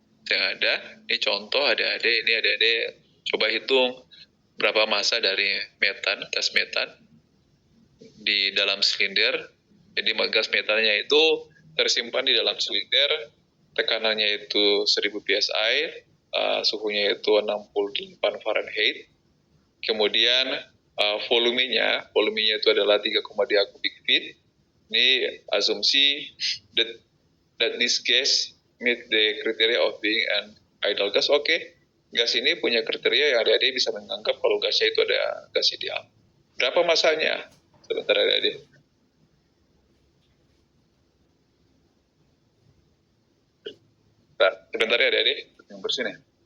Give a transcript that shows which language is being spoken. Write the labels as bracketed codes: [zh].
[id] Yang ada, ini contoh ada-ada, ini ada-ada. Coba hitung berapa massa dari metan, gas metan di dalam silinder. Jadi gas metannya itu tersimpan di dalam silinder, tekanannya itu 1000 psi, suhunya itu 68 Fahrenheit. Kemudian volumenya itu adalah 3,2 kubik feet. Ini asumsi [en] that this gas meet the criteria of being an ideal gas. [id] Oke, gas ini punya kriteria yang adik-adik bisa menganggap kalau gasnya itu ada gas ideal. Berapa masanya? Sebentar adik-adik. Sebentar ya adik-adik, yang bersih nih.